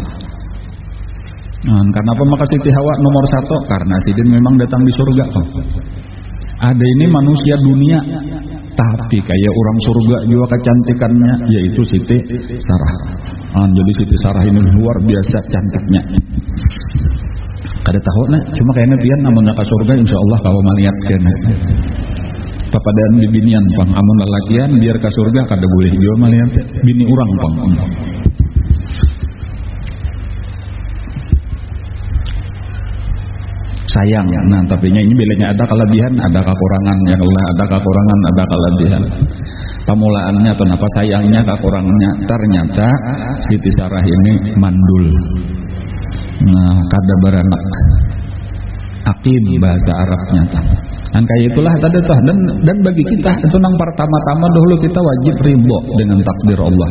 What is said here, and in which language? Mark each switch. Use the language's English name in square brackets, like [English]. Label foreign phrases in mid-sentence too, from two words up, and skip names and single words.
[Indonesian] Nah, kenapa maka Siti Hawa nomor 1? Karena sidin memang datang di surga. Ada ini manusia dunia, tapi kayak orang surga juga kecantikannya, yaitu Siti Sarah. Nah, jadi Siti Sarah ini luar biasa cantiknya. [Banjar] Kada tahu nah, cuma kayaknya pian amun ka surga insyaallah kalau malihat kena. Papadaan di binian pang amun lalakian biar ka surga kada boleh juga malihat bini urang pang. [Indonesian] Sayang, nah tapi ini bilanya ada kelebihan, ada kekurangan, yang ada kekurangan, ada kelebihan. Pemulaannya atau apa sayangnya, kekurangannya ternyata Siti Sarah ini mandul. Nah, kada beranak. Aqim bahasa Arabnya. Dan kayak itulah tadi tuh, dan bagi kita itu nang pertama-tama dahulu kita wajib ridho dengan takdir Allah.